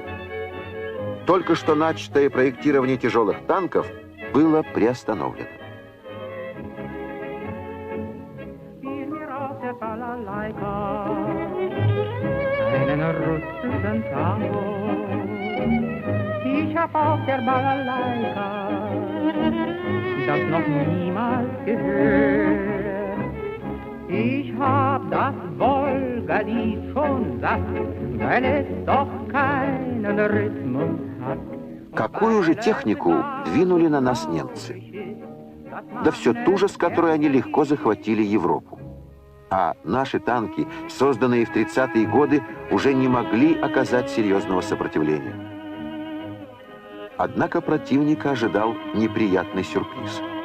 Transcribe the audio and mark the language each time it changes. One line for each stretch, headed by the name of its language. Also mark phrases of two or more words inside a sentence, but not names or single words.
Russian: Только что начатое проектирование тяжелых танков было приостановлено.
German: Das noch niemals gehört. Ich hab das Wolga-Lied schon satt, weil es doch keinen Rhythmus hat.
Russian: Какую же технику двинули на нас немцы? Да все ту же, с которой они легко захватили Европу. А наши танки, созданные в 30-е годы, уже не могли оказать серьезного сопротивления. Однако противника ожидал неприятный сюрприз.